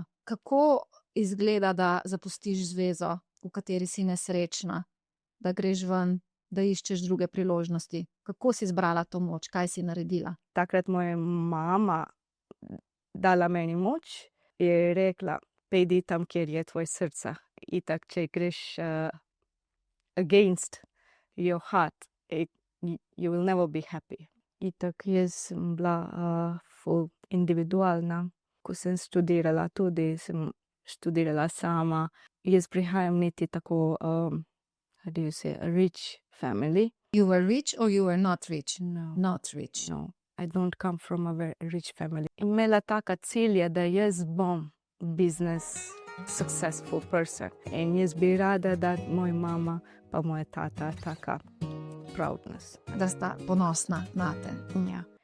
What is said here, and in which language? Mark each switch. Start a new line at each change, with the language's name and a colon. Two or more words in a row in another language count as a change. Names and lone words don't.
Slovenian: Kako izgleda, da zapustiš zvezo, v kateri si nesrečna, da greš ven, da iščeš druge priložnosti? Kako si zbrala to moč, kaj si naredila? Takrat moja mama dala meni moč in je rekla, pejdi tam, kjer je tvoj srce. Itak, če greš
English: against your heart, you will never be happy.
Slovenian: Itak, jaz sem bila ful individualna. Ko sem študirala, tudi sem študirala sama. Jaz prihajam niti tako,
English: how do you say, rich family. You were rich or you were not rich? No. Not rich. No, I don't come from a very rich family.
Slovenian: Imela taka cilja, da jaz bom
English: business successful person.
Slovenian: In jaz bi rada, da moja mama pa moja tata taka proudness. Da sta ponosna nate. Ja.